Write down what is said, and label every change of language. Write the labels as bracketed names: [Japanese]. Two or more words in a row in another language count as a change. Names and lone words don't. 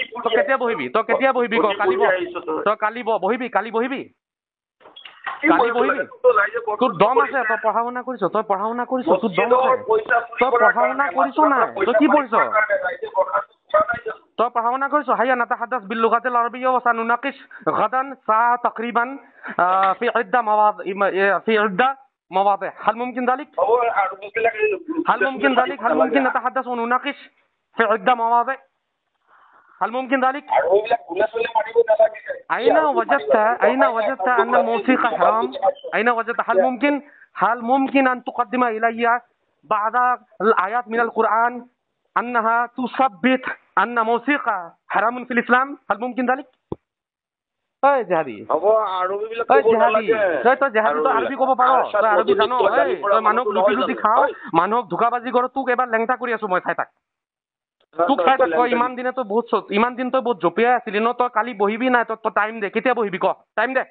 [Assamese] তই পঢ়ি কেতিয়া আহিছ বহিবি তই কেতিয়া বহিবি ক কালি পঢ়ি আহিছ তই কালি বহিবি কালি বহিবি কি কালি পঢ়িব বহিবি লাগে তোৰ ৰাইজে তোৰ বৰখাস্ত দম আছে কৰিছে তই পঢ়া শুনা কৰিছ তোৰ দম আছে মছজিদৰ পইচা চুৰি তই কৰাৰ পঢ়া শুনা কাৰণে কৰিছ মাদ্ৰাছাৰ নাই তই পইচা কি পানী পঢ়িছ খোৱাৰ কাৰণে ৰাইজে বৰখাস্ত কৰা নাই জানো তই পঢ়া শুনা কৰিছ [Arabic] هيا نتحدث باللغة العربية وسنناقش غدا ساعة تقريبا في عدة مواضيع هل ممكن ذلك [Assamese] হ'ব আৰু এইবিলাক [Arabic] هل ممكن نتحدث ونناقش في عدة مواضيع هل ممكن ذلك [Assamese] আৰু এইবিলাক গুলা চুলা মাৰিব নালাগে [Arabic] أين وجدت أن الموسيقى حرام أين وجدت هل ممكن أن تقدم إلي بعض الآيات من القرآن أنها تثبت أن موسيقى حرام في الإسلام هل ممكن ذلك أي جهادي [Assamese] হ'ব আৰু এইবিলাক তই ক'ব জেহাদী নালাগে তই জেহাদী তই আৰবী ক'ব পাৰ তই আৰবী জান তই মানুহক লুটি লুটি খাও মানুহক ধোকাবাজি কৰ তোক এবাৰ লেংটা কৰি আছো মই চাই থাক তোক চাই থাক তই ইমান দিন তই বহুত জপিয়াই আছিলি ন তই কালি বহিবি নাই তই টাইম দে কেতিয়া বহিবি ক টাইম দে